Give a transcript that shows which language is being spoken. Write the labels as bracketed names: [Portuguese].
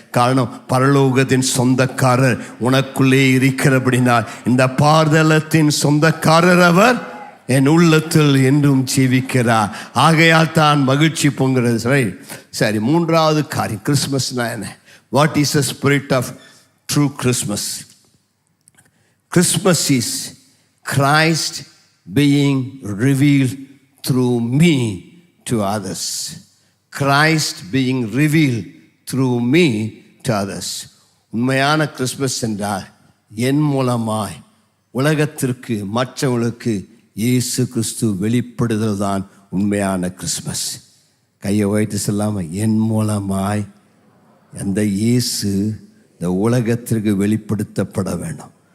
[Tamil] காரணம், பரலோகத்தின் சொந்தக்காரர் உனக்குள்ளே இருக்கிறபடினால் இந்த பார்தலத்தின் சொந்தக்காரர் அவர் என் உள்ளத்தில் என்றும் ஜீவிக்கிறார். ஆகையால் தான் மகிழ்ச்சி பொங்குறது. சரி, மூன்றாவது காரியம், கிறிஸ்மஸ்னா என்ன? [English] What is the spirit of true Christmas? Christmas is Christ being revealed through me to others. Christ being revealed through me to others. [Tamil] உண்மையான கிறிஸ்மஸ் என்றால் என் மூலமாய் உலகத்திற்கு, மற்றவர்களுக்கு இயேசு கிறிஸ்து வெளிப்படுதல் தான் உண்மையான கிறிஸ்மஸ். கையை வைத்து சொல்லாமல், என் மூலமாய் அந்த இயேசு இந்த உலகத்திற்கு வெளிப்படுத்தப்பட வேண்டும்.